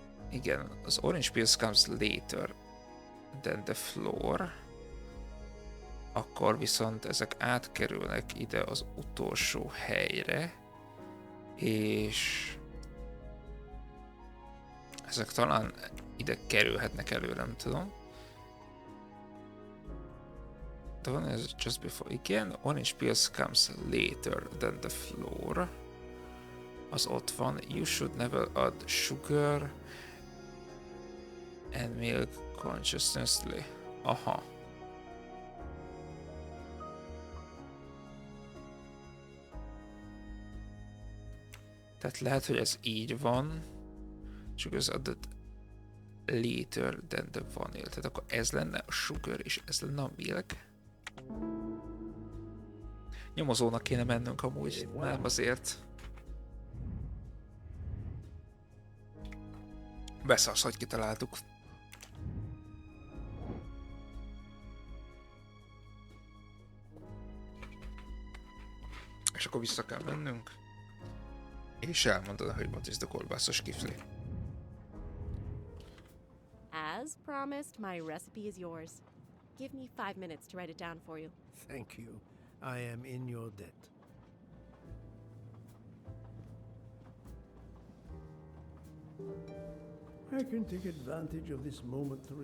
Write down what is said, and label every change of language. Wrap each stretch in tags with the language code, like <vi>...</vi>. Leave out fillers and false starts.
<hu>Igen, az</hu> <en>orange peels comes later than the flour,</en> <hu>akkor viszont ezek átkerülnek ide az utolsó helyre, és ezek talán ide kerülhetnek elő, nem tudom.</hu> <en>The one is just before.</en> <hu>Igen,</hu> <en>orange peels comes later than the flour.</en> <hu>Az ott van.</hu> <en>You should never add sugar and milk consciously. Aha.</en> <hu>Tehát lehet, hogy ez így van.</hu> <en>Sugar is added later than the vanilla.</en> <hu>Tehát akkor ez lenne a sugar, és ez lenne a milk. Nyomozónak kéne mennünk amúgy, nem azért. Beszarsz, hogy kitaláltuk. És akkor vissza kell mennünk. És elmondod, hogy</hu> <en>what is the</en> <hu>kolbászos kifli.</hu> <en>As promised, my recipe is yours. Give me 5 minutes to write it down for you. Thank you. I am in your debt. I can take advantage of this moment to</en>